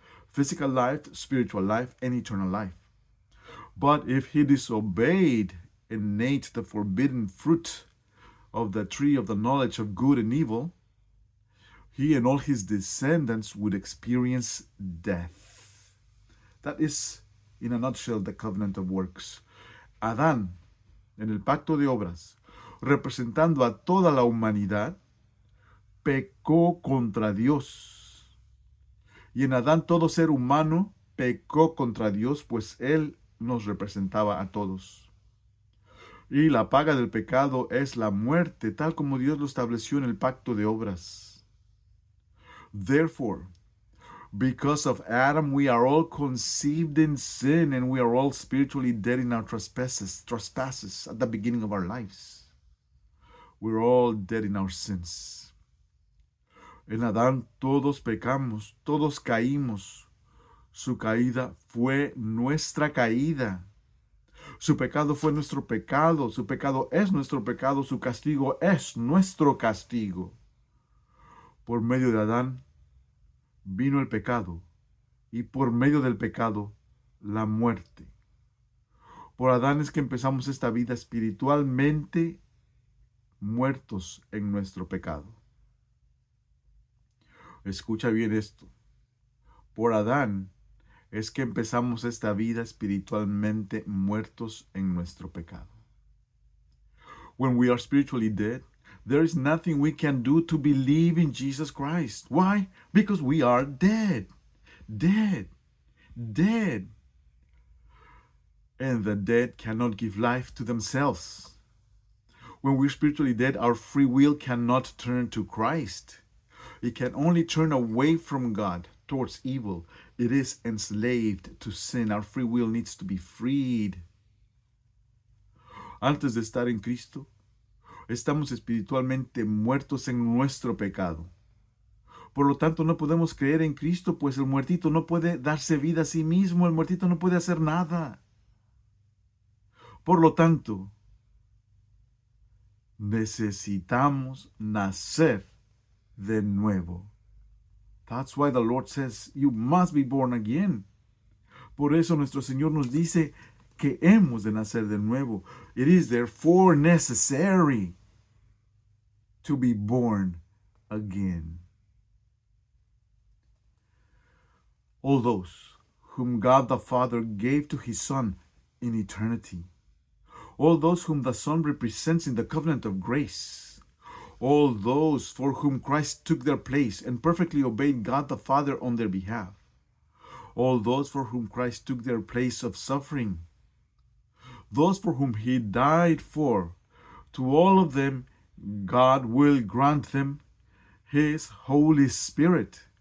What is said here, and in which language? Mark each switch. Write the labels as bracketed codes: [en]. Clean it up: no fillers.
[en] Physical life, spiritual life, and eternal life. But if he disobeyed and ate the forbidden fruit of the tree of the knowledge of good and evil, he and all his descendants would experience death. That is, in a nutshell, the covenant of works. [es] Adán, en el pacto de obras, representando a toda la humanidad, pecó contra Dios. Y en Adán todo ser humano pecó contra Dios, pues él nos representaba a todos. Y la paga del pecado es la muerte, tal como Dios lo estableció en el pacto de obras. [en] Therefore, because of Adam, we are all conceived in sin, and we are all spiritually dead in our trespasses at the beginning of our lives. We're all dead in our sins. [es] En Adán todos pecamos, todos caímos. Su caída fue nuestra caída. Su pecado fue nuestro pecado, su pecado es nuestro pecado, su castigo es nuestro castigo. Por medio de Adán vino el pecado y por medio del pecado la muerte. Por Adán es que empezamos esta vida espiritualmente muertos en nuestro pecado. Escucha bien esto. Por Adán es que empezamos esta vida espiritualmente muertos en nuestro pecado. [en] When we are spiritually dead, there is nothing we can do to believe in Jesus Christ. Why? Because we are dead. Dead. Dead. And the dead cannot give life to themselves. When we're spiritually dead, our free will cannot turn to Christ. It can only turn away from God towards evil. It is enslaved to sin. Our free will needs to be freed. [es] Antes de estar en Cristo, estamos espiritualmente muertos en nuestro pecado. Por lo tanto, no podemos creer en Cristo, pues el muertito no puede darse vida a sí mismo. El muertito no puede hacer nada. Por lo tanto, necesitamos nacer de nuevo. [en] That's why the Lord says, you must be born again. [es] Por eso nuestro Señor nos dice que hemos de nacer de nuevo. [en] It is therefore necessary to be born again. All those whom God the Father gave to his Son in eternity, all those whom the Son represents in the covenant of grace, all those for whom Christ took their place and perfectly obeyed God the Father on their behalf, all those for whom Christ took their place of suffering, those for whom he died for, to all of them God will grant them his Holy Spirit.